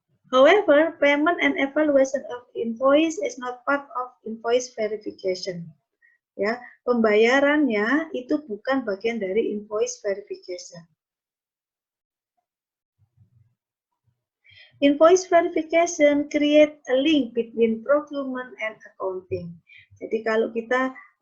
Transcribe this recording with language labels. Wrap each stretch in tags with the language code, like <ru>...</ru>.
<en>However, payment and evaluation of invoice is not part of invoice verification.</en> <id>Ya, pembayarannya itu bukan bagian dari invoice verification.</id> <en>Invoice verification create a link between procurement and accounting.</en> <id>Jadi kalau kita</id>